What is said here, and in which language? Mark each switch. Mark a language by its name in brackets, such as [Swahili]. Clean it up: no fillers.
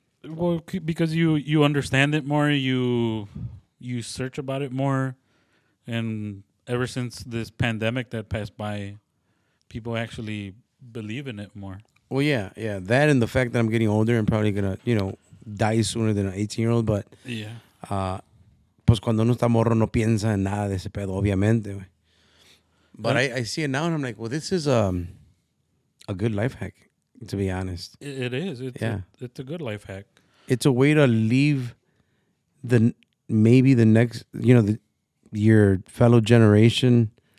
[English] well, because you understand it more, you search about it more, and ever since this pandemic that passed by, people actually believe in it more. Well, yeah, yeah. That and the fact that I'm getting older and probably going to, die sooner than an 18-year-old. But, Yeah, [Spanish] pues cuando uno está morro no piensa en nada de ese pedo, obviamente, güey. [English] But Uh, I see it now and I'm like, well, this is a good life hack, to be honest. it is. Yeah. It's a good life hack. It's a way to leave maybe the next, your fellow generation,